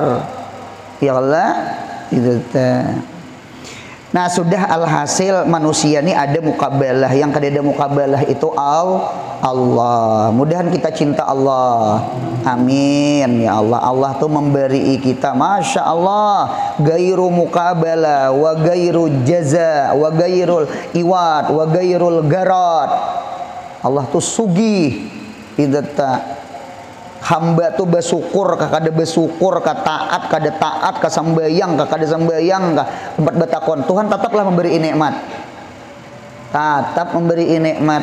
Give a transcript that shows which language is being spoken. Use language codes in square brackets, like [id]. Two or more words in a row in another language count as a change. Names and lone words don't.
[ar] يا الله. Ditutup. [bjn] Nah sudah alhasil manusia ini ada mukabalah. Yang kada ada mukabalah itu Allah. Mudahan kita cinta Allah. [ar] آمين يا الله. [bjn] Allah tuh memberi kita, [ar] ما شاء الله, غير مقابلة وغير جزاء وغير العوض وغير الغرض. [bjn] Allah tuh sugih. Idata hamba tuh bersyukur, kakada bersyukur, taat, kada taat, kasambayang, kakada sambayang, tempat batakon. Tuhan tetaplah memberi nikmat. Tetap memberi nikmat.